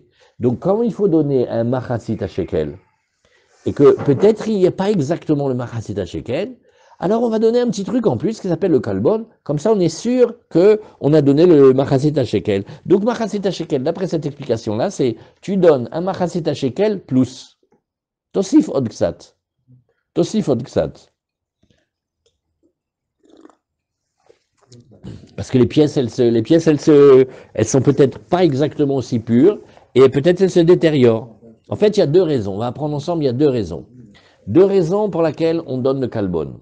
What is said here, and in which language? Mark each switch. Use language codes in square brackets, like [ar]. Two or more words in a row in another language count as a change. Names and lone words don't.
[fr] Donc, quand il faut donner un [he] מחצית שקל, [fr] et que peut-être il n'y a pas exactement le [he] מחצית שקל, [fr] alors on va donner un petit truc en plus qui s'appelle le Kalbon. Comme ça, on est sûr qu'on a donné le [he] מחצית שקל. [fr] Donc, [he] מחצית שקל, [fr] d'après cette explication-là, c'est tu donnes un [he] מחצית שקל [fr] plus. [he] תוסיף עוד קצת. תוסיף עוד קצת. [fr] Parce que les pièces, elles sont peut-être pas exactement aussi pures, et peut-être elles se détériorent. En fait, il y a deux raisons. On va apprendre ensemble, il y a deux raisons. Deux raisons pour lesquelles on donne le Kalbon.